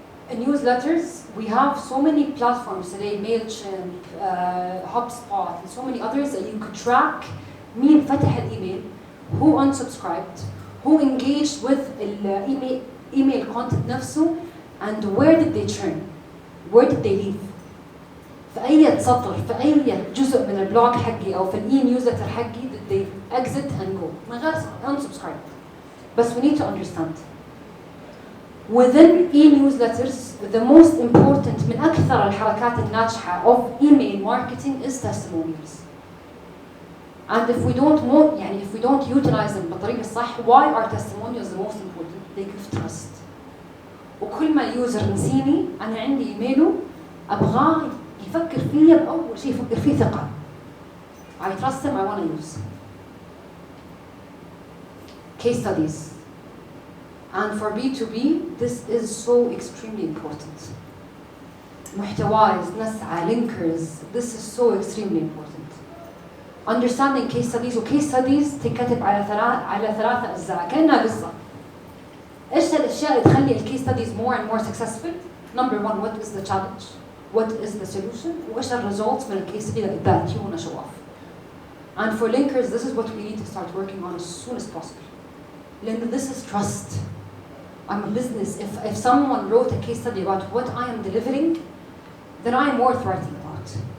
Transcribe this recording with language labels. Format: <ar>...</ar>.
<en>Newsletters, we have so many platforms today, MailChimp, HubSpot, and so many others that you could track مين فتح الإيميل, who unsubscribed, who engaged with email content نفسه, and where did they churn, where did they leave.</en> <ar>في أي سطر في أي جزء من البلوج حقي أو في نيوزلتر حقي did they exit and go من غير unsubscribe.</ar> <en>بس we need to understand. Within e-newsletters, the most important من أكثر الحركات الناجحة of email marketing is testimonials. And if we don't utilize them بالطريقة الصح, why are testimonials the most important? They give trust.</en> <ar>وكل ما اليوزر نسيني أنا عندي إيميله أبغاه يفكر فيه بأول شيء يفكر فيه ثقة.</ar> <en>I trust him, I want to use. Case studies. And for B2B, this is so extremely important. محتوايز, نسعى, linkers, this is so extremely important.</en> <ar>Understanding case studies, وcase studies تنكتب على ثلاثة أجزاء كأنها قصة.</ar> <en>إيش الأشياء اللي تخلي الcase studies more and more successful? Number one, what is the challenge? What is the solution? وإيش الresults من الcase study that you want to show off? And for linkers, this is what we need to start working on as soon as possible. لأنه this is trust. I'm a business. If someone wrote a case study about what I am delivering, then I am worth writing about.</en>